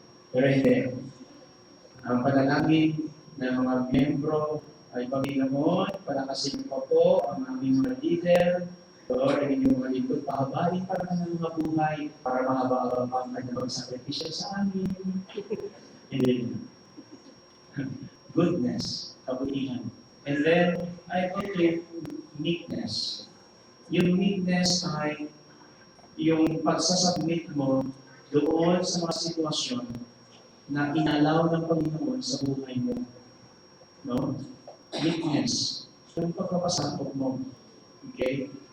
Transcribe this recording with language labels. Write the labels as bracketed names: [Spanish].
[Filipino] Pero hindi. Ang panalangin ng mga membro ay Panginoon, palakasin pa po ang aming mga leader. Lord, ang inyong mga lingkod, pahabain para ng mga buhay para mahaba-haba pa ang kanyang magsakripisyo sa amin. Hindi. Goodness, kabutihan. [English] And then, I believe meekness. [Filipino] Yung meekness ay yung pagsasubmit mo doon sa mga sitwasyon na inalaw ng Panginoon sa buhay mo. No? Meekness. Yung pagpapasakop mo. Okay?